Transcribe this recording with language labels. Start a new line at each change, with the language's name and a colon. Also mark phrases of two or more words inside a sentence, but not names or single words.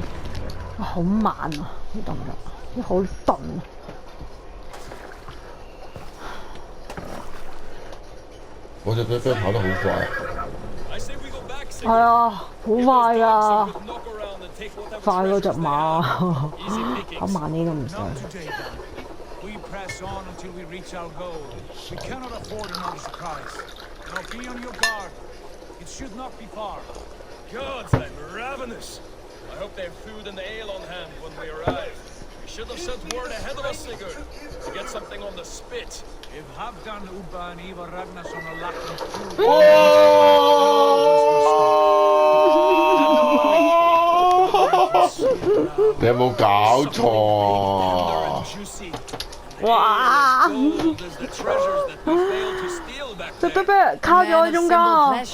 Cantonese: 哇，好慢啊！啲動作，啲好鈍啊！我隻啤啤跑得好快啊！係啊，好快啊！快過隻馬，跑慢啲都唔使。
English: We press on until we reach our goal. We cannot afford another surprise. Now be on your guard. It should not be far. Gods, I'm ravenous. I hope they have food and ale on hand when we arrive. We should have sent word ahead of us, Sigurd, to get something on the spit. If Halfdan, Ubba, and Ivar Ragnarsson are lacking food,
Cantonese: 你有冇搞錯啊？哇！隻啤啤卡咗喺中間啊！